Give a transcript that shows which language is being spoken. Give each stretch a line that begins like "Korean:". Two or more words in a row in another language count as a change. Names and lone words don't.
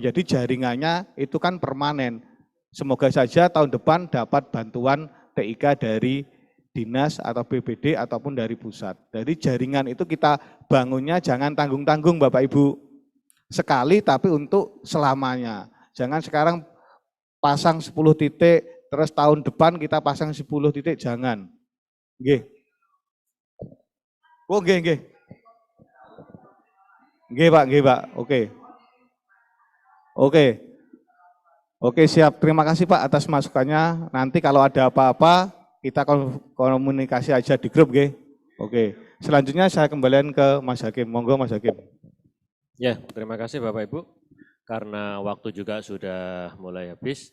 Indonesian: Jadi jaringannya itu kan permanen. Semoga saja tahun depan dapat bantuan TIK dari dinas atau BPD ataupun dari pusat. Jadi jaringan itu kita bangunnya jangan tanggung-tanggung Bapak Ibu. Sekali tapi untuk selamanya. Jangan sekarang pasang 10 titik, terus tahun depan kita pasang 10 titik, jangan.
Javanese: Nggih. Oh nggih, nggih. Nggih Pak, nggih Pak.
Indonesian: Oke. Oke. Oke siap, terima kasih Pak atas masukannya. Nanti kalau ada apa-apa kita komunikasi aja di grup, nggih. Oke. Selanjutnya saya kembalikan ke Mas Hakim. Monggo Mas Hakim. Ya, terima kasih Bapak Ibu. Karena waktu juga sudah mulai habis.